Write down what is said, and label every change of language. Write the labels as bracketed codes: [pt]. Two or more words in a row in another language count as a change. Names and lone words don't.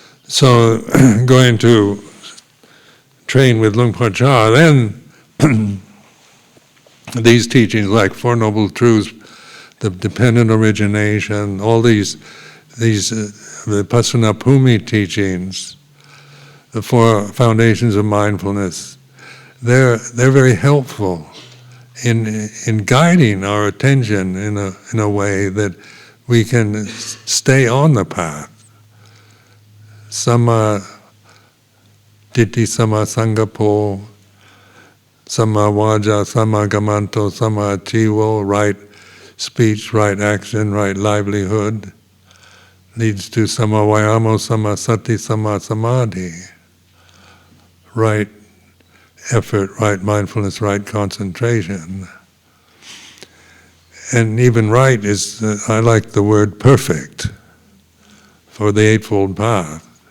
[en] So going to train with Luang Por Chah, then these teachings like Four Noble Truths, the dependent origination, all these the Pasanapumi teachings, the four foundations of mindfulness, they're very helpful in guiding our attention in a way that we can stay on the path. [pi] Samma Ditti, Samma Sangapo, Samma Vaja, Samma Gamanto, Samma Chivo, [en] right speech, right action, right livelihood, leads to [pi] Samma Vayamo, Samma Sati, Samma Samadhi. [en] Right effort, right mindfulness, right concentration. And even right is, I like the word perfect for the Eightfold Path.